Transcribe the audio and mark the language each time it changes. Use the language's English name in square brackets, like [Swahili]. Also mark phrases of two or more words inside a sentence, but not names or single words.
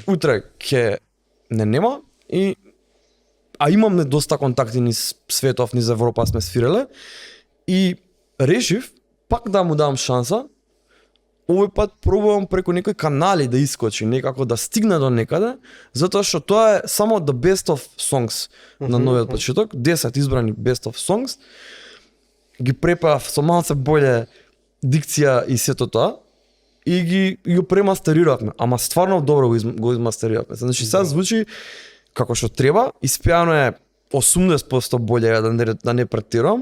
[Macedonian] Утре ќе нема и имаме доста контакти низ светов, низ Европа сме свиреле и решив пак да му дам шанса. Овој пат пробувам преку некои канали да искочи, некако да стигне до некаде, затоа што тоа е само [English] the best of songs [Macedonian] на новиот почеток, 10 избрани [English] best of songs. [Macedonian] Ги препав со малце боле дикција и сето тоа. и го премастериравме, ама стварно добро го измастериравме. Значи сега звучи како што треба, испеано е 80% боле, да не претирам.